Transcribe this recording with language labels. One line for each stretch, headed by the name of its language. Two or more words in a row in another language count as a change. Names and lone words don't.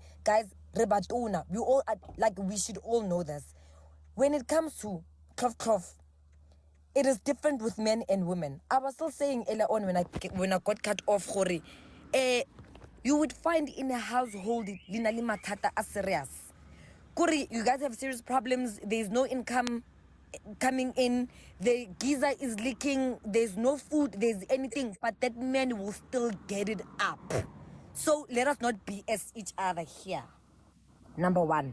English: Guys, rebatuna. We all like we should all know this. When it comes to cloth, it is different with men and women. I was still saying earlier on when I got cut off, Khori, you would find in a household
Southern Sotho: lina le mathata a
English: serious. Kuri, you guys have serious problems. There's no income coming in. The geyser is leaking. There's no food. There's anything, but that man will still get it up. So let us not BS each other here. Number one.